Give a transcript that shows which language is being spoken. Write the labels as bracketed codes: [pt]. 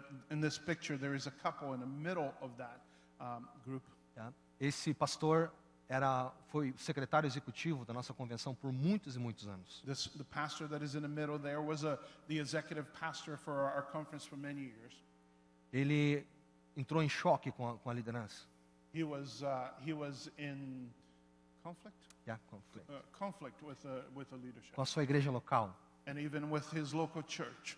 [en] In this picture, there is a couple in the middle of that group. [pt] Tá? Esse pastor foi secretário executivo da nossa convenção por muitos e muitos anos. [en] The pastor that is in the middle there was the executive pastor for our conference for many years. [pt] Ele entrou em choque com a liderança. [en] He was in conflict conflict with the leadership, [pt] Com a sua igreja local. [en] and even with his local church.